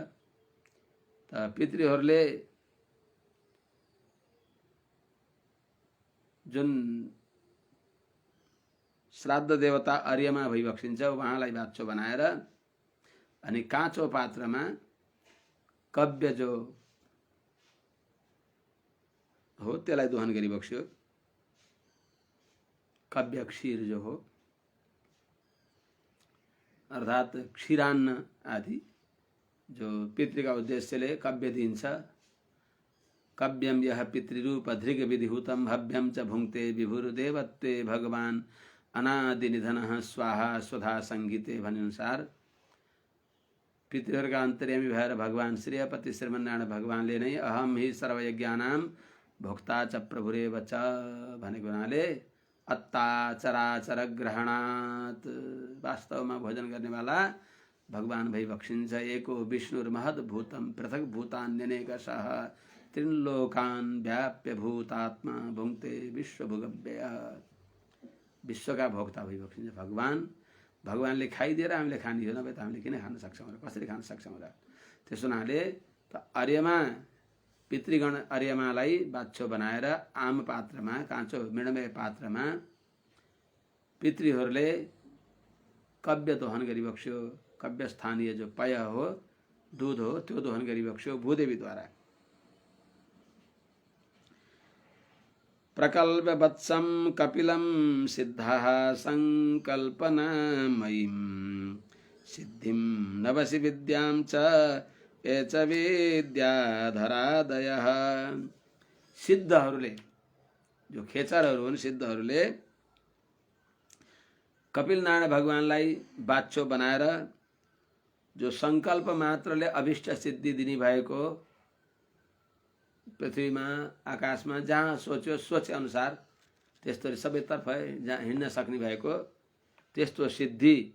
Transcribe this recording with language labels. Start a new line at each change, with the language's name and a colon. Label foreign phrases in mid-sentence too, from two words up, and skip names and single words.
Nepali: त पितृहरूले जुन श्राद्ध देवता अर्यमा भइबक्सिन्छ उहाँलाई बाछो बनाएर अनि काँचो पात्रमा काव्य जो हो त्यसलाई दोहन गरिबक्स्यो। काव्य क्षीर जो हो अर्थात क्षीरान्न आदि जो पितृका उद्देश्यले काव्य दिन्छ।
Sanskrit: काव्यम यह पितृरूप धृग विधिहुतम भव्यम च भुङ्क्ते विभुर्देवत्वे भगवान अनादि निधन स्वाहा स्वधा संगीते
Nepali: भनेअनुसार पितृहरूका अन्तर्यामी भएर भगवान श्रेयपति श्रीमन्नारायण भगवानले नै
Sanskrit: अहम हि सर्वयज्ञानां भोक्ता च प्रभुरेव च
Nepali: भनेको हुनाले
Sanskrit: अत्ता चराचर ग्रहणात्
Nepali: वास्तवमा भोजन गर्नेवाला भगवान भइबक्सिन्छ।
Sanskrit: एको विष्णुर्महद्भूतं पृथक भूतान्यनेकशः त्रिलोकान् व्याप्य भूतात्मा भुङ्क्ते विश्वभुगव्ययः।
Nepali: विश्वका भोक्ता भइबक्सिन्छ भगवान। भगवानले खाइदिएर हामीले खाने हो, नभए त हामीले किन खान सक्छौँ र, कसरी खान सक्छौँ र। त्यसो हुनाले त अर्यमा पितृगण अर्यमालाई बाछो बनाएर आम पात्रमा, काँचो मृणमय पात्रमा पितृहरूले काव्य दोहन गरिबक्स्यो। काव्य स्थानीय जो पय हो, दूध हो, त्यो दोहन गरिबक्स्यो भूदेवीद्वारा।
Sanskrit: प्रकल्प वत्सम कपिलम सिद्धः संकल्पनामयीं सिद्धिं नवसि विद्यां च एच विद्याधरादयः।
Nepali: सिद्धहरूले, जो खेचरहरू हुन्, सिद्धहरूले कपिल नारायण भगवानलाई बाछो बनाएर जो संकल्प मात्रले अभिष्ट सिद्धि दिने भएको, पृथ्वीमा आकाशमा जहाँ सोच्यो सोचे अनुसार त्यस्तो सबैतर्फ जहाँ हिँड्न सक्ने भएको त्यस्तो सिद्धि